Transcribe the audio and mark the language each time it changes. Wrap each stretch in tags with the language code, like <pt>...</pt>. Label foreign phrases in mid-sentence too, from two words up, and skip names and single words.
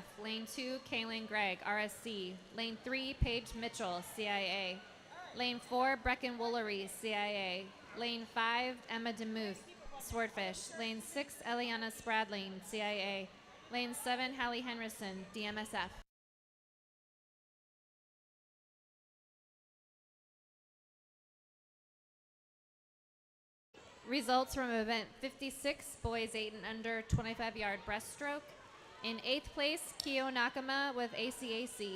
<en>Lane 2, Kaylin Gregg, RSC. Lane 3, Paige Mitchell, CIA. Lane 4, Brecken Woolery, CIA. Lane 5, Emma DeMuth, Swordfish. Lane 6, Eliana Spradling, CIA. Lane 7, Hallie Henderson, DMSF. Results from event 56, boys 8 and under, 25-yard breaststroke. In 8th place, Kyo Nakama with ACAC.</en>